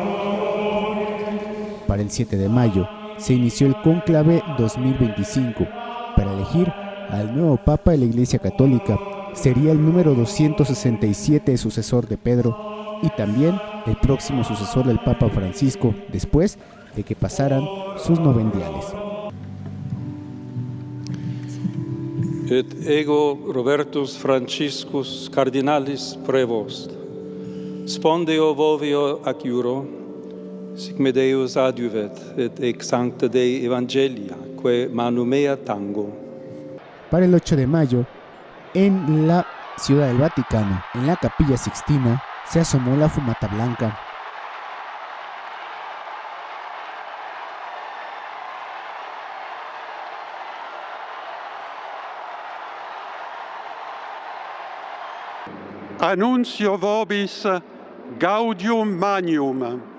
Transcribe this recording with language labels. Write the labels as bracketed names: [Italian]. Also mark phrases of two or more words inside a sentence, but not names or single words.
[Spanish] Para el 7 de mayo se inició el Cónclave 2025, elegir al nuevo Papa de la Iglesia Católica. Sería el número 267 sucesor de Pedro y también el próximo sucesor del Papa Francisco, después de que pasaran sus novendiales. [Latin] Et ego Robertus Franciscus cardinalis prevost, spondeo vovio ac iuro, sic me Deus adiuvet, et ex sancta Dei Evangelia, que manu mea tango. [Spanish] Para el 8 de mayo, en la Ciudad del Vaticano, en la Capilla Sixtina, se asomó la fumata blanca. [Latin] Annuncio vobis gaudium magnum.